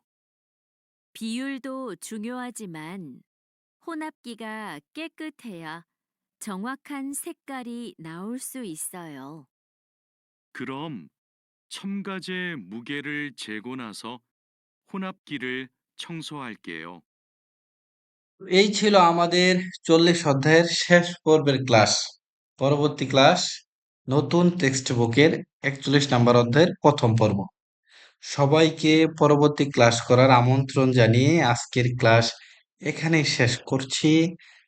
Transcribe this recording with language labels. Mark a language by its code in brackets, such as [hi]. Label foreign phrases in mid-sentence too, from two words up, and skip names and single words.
[ko] 비율도 중요하지만 혼합기가 깨끗해야 정확한 색깔이 나올 수 있어요. 그럼 첨가제 무게를 재고 나서 혼합기를 청소할게요. [bn] এই ছিল আমাদের 40 অধ্যায়ের শেষ পর্বের ক্লাস। পরবর্তী ক্লাস নতুন টেক্সট বুকের 41 নাম্বার অধ্যায়ের প্রথম পর্ব। সবাইকে পরবর্তী ক্লাস করার আমন্ত্রণ জানিয়ে আজকের ক্লাস এখানেই শেষ করছি।